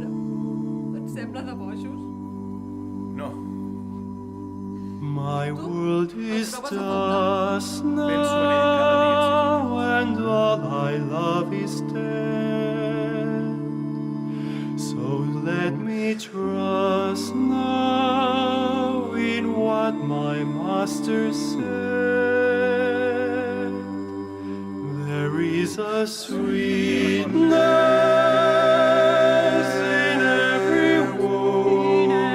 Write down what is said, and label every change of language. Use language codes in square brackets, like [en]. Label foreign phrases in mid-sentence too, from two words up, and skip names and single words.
[ca] Et sembla de bojos? No. [en] My world is [ca] trobes a faltar? [en] dust [ca] Penso en ell cada dia, [en] now, and all I love is dead. So let me trust now in what my master said. There is a sweetness in every woe.